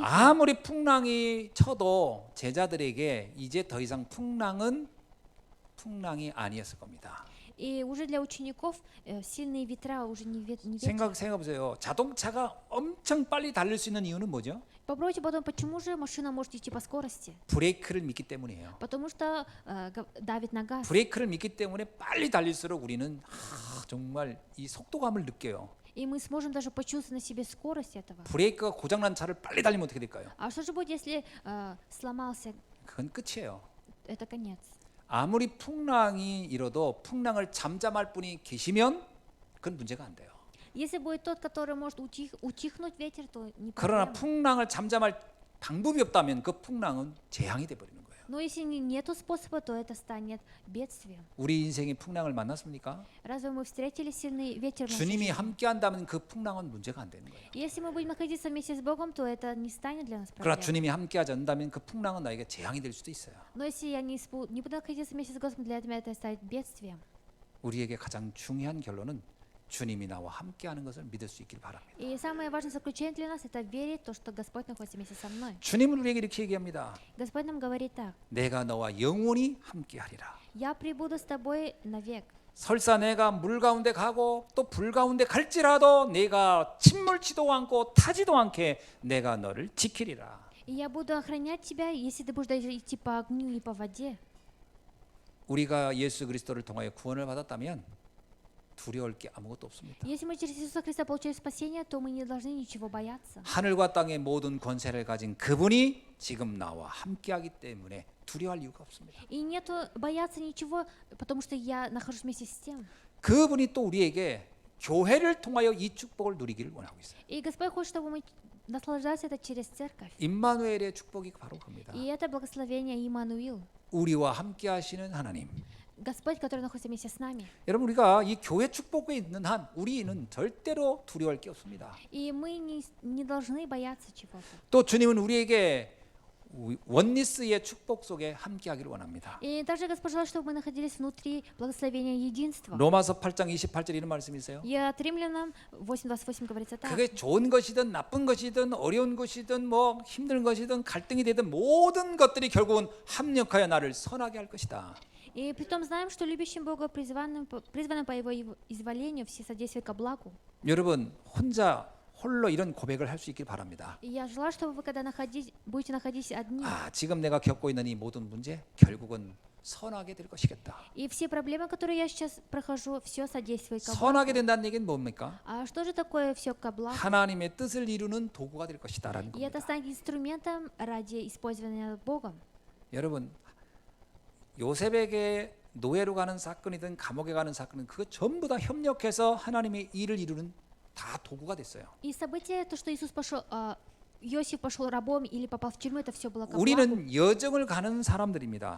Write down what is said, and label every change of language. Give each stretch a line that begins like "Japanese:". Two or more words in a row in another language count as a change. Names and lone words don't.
Korean: 아무리 풍랑이 쳐도 제자들에게 이제 더 이상 풍랑이 아니었을 겁니다.
Russian: И уже для учеников сильные ветра уже не ветер.
Korean: 생각해 보세요. 자동차가 엄청 빨리 달릴 수 있는 이유는 뭐죠?
Russian: Попробуйте потом, почему же машина может идти по скорости?
Korean: 브레이크를 믿기 때문이에요.
Russian: Потому что давит на газ.
Korean: 브레이크를 믿기 때문에 빨리 달릴수록 우리는 정말 이 속도감을 느껴요.
Russian: И мы сможем даже почувствовать на себе скорость этого.
Korean: 브레이크가 고장난 차를 빨리 달리면 어떻게 될까요?
Russian: А что же будет, если сломался?
Korean: 그건 끝이에요.
Russian: Это конец.
Korean: 아무리 풍랑이 일어도 풍랑을 잠잠할 분이 계시면 그건 문제가 안 돼요.
Russian: Если будет тот, который может утихнуть ветер, то не
Korean: 그러나
Russian: проблема.
Korean: 풍랑을 잠잠할 방법이 없다면 그 풍랑은 재앙이 돼 버리는 거예요.
Russian: Но если нету способа, то это станет бедствием.
Korean: 우리 인생에 풍랑을 만났습니까?
Russian: Разве мы встретили сильный ветер в нашей
Korean: 주님이
Russian: жизни?
Korean: 함께 한다면 그 풍랑은 문제가 안 되는 거예요.
Russian: Если мы будем находиться вместе с Богом, то это не станет для нас
Korean: 그러나
Russian: проблемой.
Korean: 주님이 함께 하지 않는다면 그 풍랑은 나에게 재앙이 될 수도 있어요.
Russian: Но если я не буду находиться вместе с Господом, для меня это станет бедствием.
Korean: 우리에게 가장 중요한 결론은 주님이 나와 함께 하는 것을 믿을 수 있길 바랍니다.
Russian: И самое важное заключение для нас – это верить в то, что Господь находится вместе со мной.
Korean: 주님은 우리에게 이렇게 얘기합니다.
Russian: Господь нам говорит так:
Korean: 내가 너와 영원히 함께 하리라.
Russian: «Я пребуду с тобой навек».
Korean: 설사 내가 물 가운데 가고 또 불 가운데 갈지라도 내가 침몰치도 않고 타지도 않게 내가 너를 지키리라.
Russian: И я буду охранять тебя, если ты будешь даже идти по огню и по воде.
Korean: 우리가 예수 그리스도를 통하여 구원을 받았다면 두려울 게 아무것도 없습니다.
Russian: Если мы через Иисуса Христа получили спасение, то мы не должны ничего бояться.
Korean: 하늘과 땅의 모든 권세를 가진 그분이 지금 나와 함께하기 때문에 두려워할 이유가 없습니다.
Russian: И нету бояться ничего, потому что я нахожусь вместе с тем.
Korean: 그분이 또 우리에게 교회를 통하여 이 축복을 누리기를 원하고 있어요.
Russian: И Господь хочет, чтобы мы наслаждались это через церковь.
Korean: 임마누엘의 축복이 바로 겁니다.
Russian: И это благословение Иммануил.
Korean: 우리와 함께하시는 하나님.
Russian: Господь, который находится вместе с нами.
Korean: 여러분 우리가 이 교회 축복에 있는 한 우리는 절대로 두려워할 게 없습니다.
Russian: И мы не должны бояться чего-то.
Korean: 또 주님은 우리에게 원리스의 축복 속에 함께하기를 원합니다.
Russian: И также Господь желает, чтобы мы находились внутри благословения единства.
Korean: 로마서 8장 28절 이런 말씀이 있어요.
Russian: И от Римлянам 8:28 говорится так.
Korean: 그게 좋은 것이든 나쁜 것이든 어려운 것이든 뭐 힘든 것이든 갈등이 되든 모든 것들이 결국은 합력하여 나를 선하게 할 것이다.
Russian: И притом знаем, что любящим Бога, призванным по Его изволению, все содействуют ко благу.
Korean: 여러분 홀로 이런 고백을 할 수 있길 바랍니다.
Russian: И я желаю, чтобы вы, когда будете находиться одни,
Korean: 지금 내가 겪고 있는 이 모든 문제 결국은 선하게 될 것이겠다.
Russian: и все проблемы, которые я сейчас прохожу, все содействует ко
Korean: 선하게
Russian: благу.
Korean: 된다는 얘기는 뭡니까?
Russian: А что же такое все ко благу?
Korean: 하나님의 뜻을 이루는 도구가 될 것이다라는
Russian: И это
Korean: 겁니다.
Russian: станет инструментом ради использования Богом.
Korean: 여러분 요셉에게 노예로 가는 사건이든 감옥에 가는 사건은 그거 전부 다 협력해서 하나님의 일을 이루는 다 도구가 됐어요.
Russian: И событие, то, что Иисус пошел, Иосиф пошел рабом или попал в тюрьму, это все было ко благу.
Korean: 우리는 여정을 가는 사람들입니다.